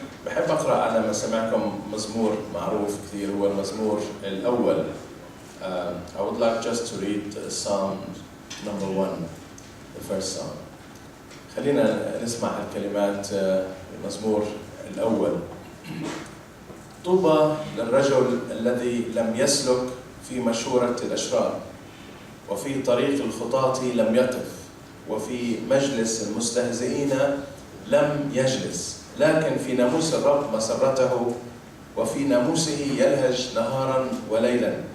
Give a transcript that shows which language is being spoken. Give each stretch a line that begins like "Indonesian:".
Arabic: بحب أقرأ على مسامعكم مزمور معروف كثير، هو المزمور الأول.
English: I would like just to read Psalm number 1, the first psalm.
Arabic: خلينا نسمع الكلمات المزمور الأول. طوبى للرجل الذي لم يسلك في مشورة الأشرار، وفي طريق الخطاة لم يقف، وفي مجلس المستهزئين لم يجلس، لكن في ناموس الرب مسرته، وفي ناموسه يلهج نهارا وليلا.